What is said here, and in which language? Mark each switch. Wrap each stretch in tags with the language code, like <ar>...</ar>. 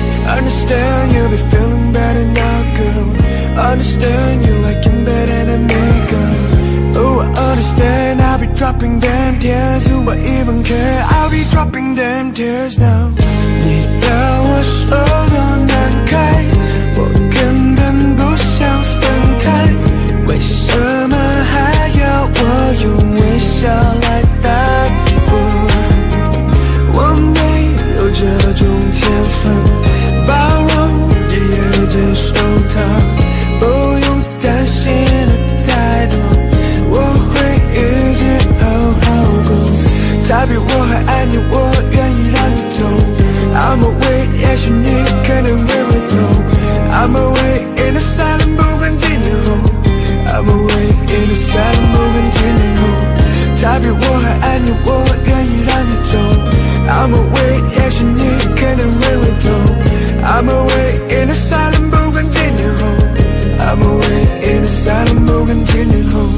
<en>Understand you'll be feeling better now, girl. Understand you like him better than me, girl. Oh, I understand I'll be dropping them tears. Do I even care? I'll be dropping them tears now.</en> <zh>你要我说多难开，我根本不想分开，为什么还要我用微笑来带过？我没有这种天分，包容也接受它，不用担心的太多，我会一直好好过。他比我还爱你，我愿意让你走。</zh> <en>I'm away，</en> <zh>也许你可能会回头。</zh> <en>I'm away in the silent，</en> <zh>不管几年后。</zh> <en>I'm away in the silent， 不管几年后。</en> <zh>他比我还爱你，我愿意让你走。</zh> <en>I'm away，</en> <zh>也许你可能会回头。</zh> <en>I'm away in the silent，</en> <zh>不管几年后。</zh> <en>I'm away in the silent， 不管几年后。</en>